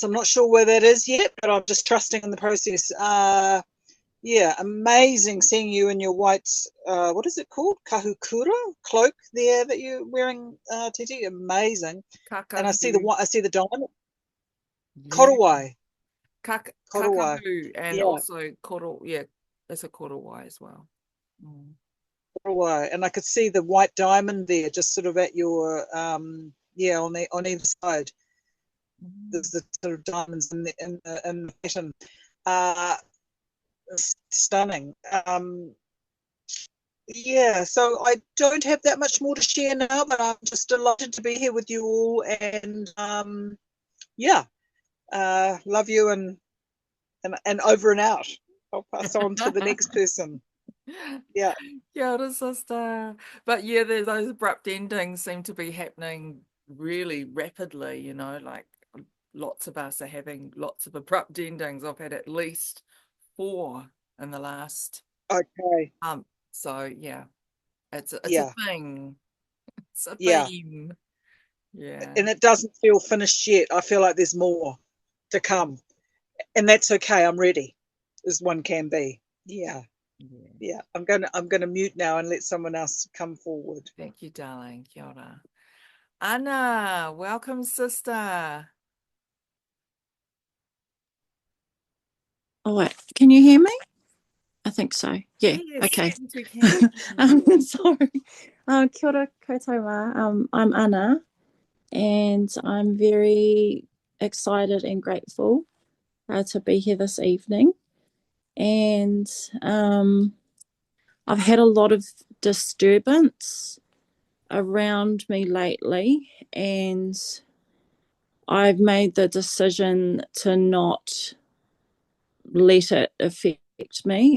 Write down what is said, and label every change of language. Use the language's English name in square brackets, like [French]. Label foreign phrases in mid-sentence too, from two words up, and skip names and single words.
[English] I'm not sure where that is yet, but I'm just trusting in the process. Amazing seeing you in your white, what is it called? Kahukura cloak there that you're wearing, Titi. Amazing. And I see the diamond. Yeah. Korowai. Kakahu, and Yeah. also koro, that's a korowai as well. Korowai. And I could see the white diamond there, just sort of at your on either side. There's the sort of diamonds in the pattern. Stunning. So I don't have that much more to share now, but I'm just delighted to be here with you all, and love you and over and out. I'll pass on to the next person. Yeah. [Māori] Kia ora, [English] sister. But those abrupt endings seem to be happening really rapidly, like lots of us are having lots of abrupt endings. I've had at least 4 in the last month. So it's a thing. It's a theme. Yeah. And it doesn't feel finished yet. I feel like there's more to come. And that's okay. I'm ready, as one can be. Yeah. I'm gonna mute now and let someone else come forward. Thank you, darling. [Māori] Kia ora. [English] Anna, welcome, sister. Oh, wait, can you hear me? I think so. Yeah. Yes, Okay. yes, we can. Sorry. [Māori] Kia ora koutou rā. [English] I'm Anna, and I'm very excited and grateful to be here this evening. And I've had a lot of disturbance around me lately, and I've made the decision to not let it affect me.